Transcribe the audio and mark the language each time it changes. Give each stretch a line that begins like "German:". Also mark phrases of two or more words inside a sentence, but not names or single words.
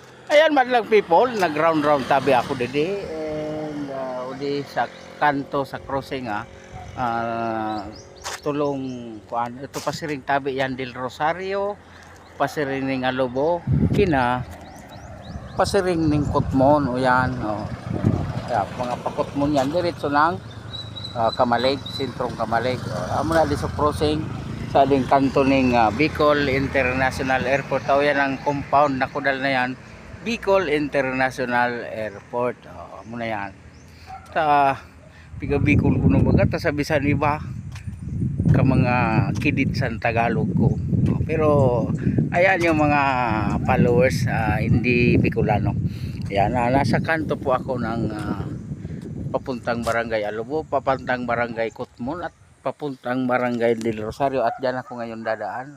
Bikol: Ayan
English: madlang people,
Bikol: nag round tabi ako didi and udi sa kanto sa crossing tulong kuan ito pasiring tabi yan del Rosario, pasiring ning Alobo, kina pasiring ning Kutmon o yan kaya mga pakutmon yan diretso lang Kamalig, sentrong Kamalig. Amo na di sa crossing sa ding kanto ning Bicol International Airport. O yan ang compound na kudal na yan. Bicol International Airport. Amo na yan. Sa piga Bicol kuno baga ta sa bisan iba ka mga kidit sa Tagalog ko.
Filipino: Pero ayan yung mga followers hindi Bicolano. Ayan, nasa kanto po ako ng papuntang Barangay Alobo, papuntang Barangay Kutmon at papuntang Barangay del Rosario at diyan ako ngayon dadaan.